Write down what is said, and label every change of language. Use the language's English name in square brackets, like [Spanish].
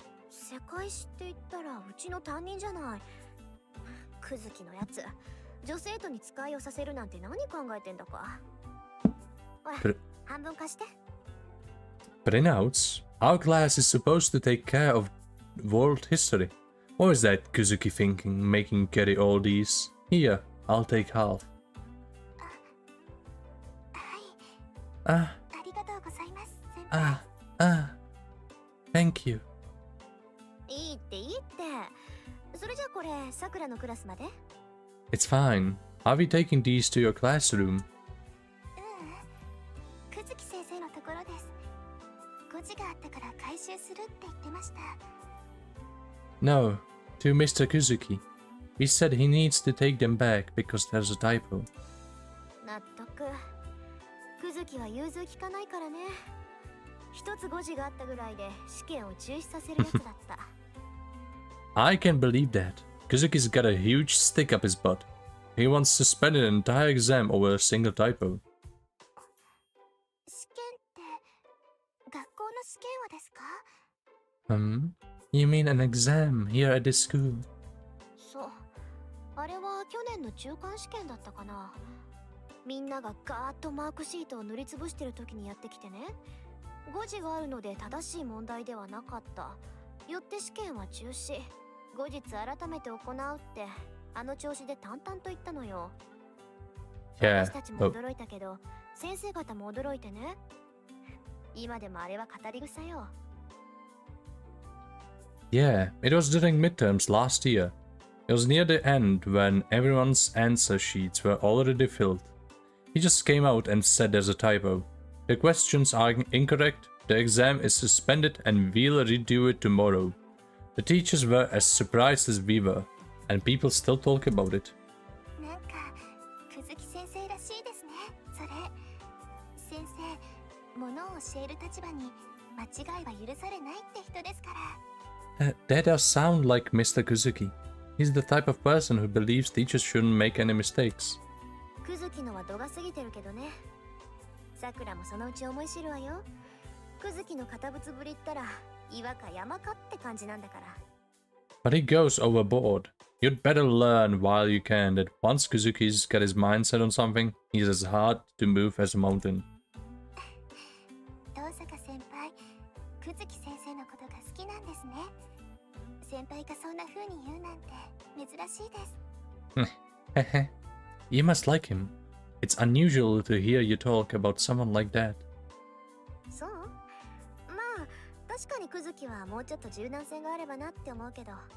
[Japanese] 世界史って言ったらうちの担任じゃない。クズキのやつ。女生徒に使いをさせるなんて何考えてんだか。ほら、半分貸して。 [English] Printouts? Our class is supposed to take care of world history. What is that Kuzuki thinking, making carry all these? Here, I'll take half. [Japanese] はい。ありがとうございます、先輩。 [English] Thank you. [Japanese] いいっていいって。それじゃあこれ、さくらのクラスまで？ [English] It's fine. Are we taking these to your classroom? [Japanese] クズキ先生のところです。誤字があったから回収するって言ってました。 [English] No, to Mr. Kuzuki. He said he needs to take them back because there's a typo. [Japanese] 納得。クズキは融通きかないからね。一つ誤字があったぐらいで試験を中止させるやつだった。 [English] I can believe that. Kuzuki's got a huge stick up his butt. He wants to suspend an entire exam over a single typo. [Japanese] 試験って学校の試験はですか？ [English] You mean an exam here at this school? [Japanese] そう。あれは去年の中間試験だったかな。みんながガーッとマークシートを塗りつぶしてる時にやってきてね。誤字があるので正しい問題ではなかった。よって試験は中止。後日改めて行うってあの調子で淡々と言ったのよ。私たちも驚いたけど、先生方も驚いてね。今でもあれは語り草よ。 [English] Yeah, it was during midterms last year. It was near the end when everyone's answer sheets were already filled. He just came out and said there's a typo. The questions are incorrect, the exam is suspended and we'll redo it tomorrow. The teachers were as surprised as we were, and people still talk about it. [Japanese] なんか、くずき先生らしいですね。それ、先生、ものを教える立場に間違いは許されないって人ですから。 [English] That does sound like Mr. Kuzuki. He's the type of person who believes teachers shouldn't make any mistakes. [Japanese] くずきのは度が過ぎてるけどね。さくらもそのうち思い知るわよ。くずきの堅物ぶりったら岩か山かって感じなんだから。 [English] But he goes overboard. You'd better learn while you can that once Kuzuki's got his mind set on something, he's as hard to move as a mountain. [Japanese] 遠坂先輩、くずき先生のことが好きなんですね。先輩がそんな風に言うなんて珍しいです。 [English] Heh. You must like him. It's unusual to hear you talk about someone like that. [Japanese] そう？まあ、確かにくずきはもうちょっと柔軟性があればなって思うけど。